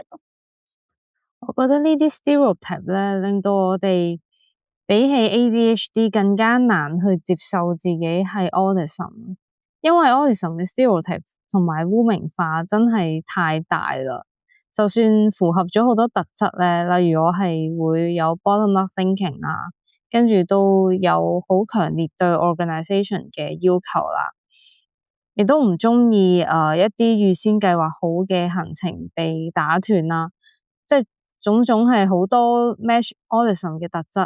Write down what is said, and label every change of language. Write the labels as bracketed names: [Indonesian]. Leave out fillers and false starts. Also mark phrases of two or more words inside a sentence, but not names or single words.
[Cantonese] 我覺得呢啲 stereotype 咧，令到我哋比起 ADHD 更加難去接受自己係 autism，因為 autism 嘅 stereotype 同埋污名化真係太大啦。就算符合咗好多特質咧，例如我係會有 [English] bottom up thinking [Cantonese] 啊，跟住都有好強烈對 organisation 嘅要求啦，亦都唔中意一啲預先計劃好嘅行程被打斷啦，即係種種係好多 [English] match autism [Cantonese] 嘅特質。